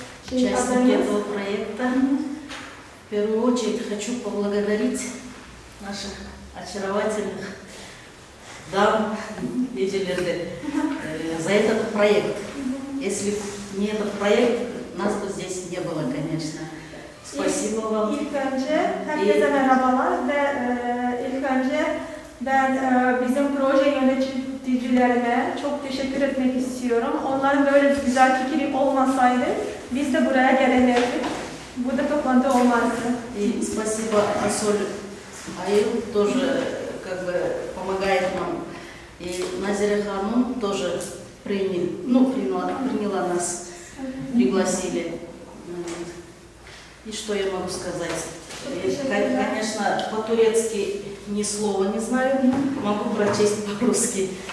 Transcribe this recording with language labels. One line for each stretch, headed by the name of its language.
Russian: Участники этого проекта. В первую очередь хочу поблагодарить наших очаровательных дам, видели за этот проект. Если не этот проект, нас бы здесь не было, конечно. Spasibo вам.
Turkish: İlk önce herkese merhabalar ve ilk önce ben bizim proje yöneticilerine çok teşekkür etmek istiyorum. Onların böyle bir güzel fikri olmasaydı biz de buraya gelemezdik. Burada toplantı olmazdı.
Russian: И спасибо Асоль Аил, тоже как бы помогает нам. И Назира Ханум тоже приняла нас, пригласили. И что я могу сказать? Конечно, по-турецки ни слова не знаю, могу прочесть по-русски.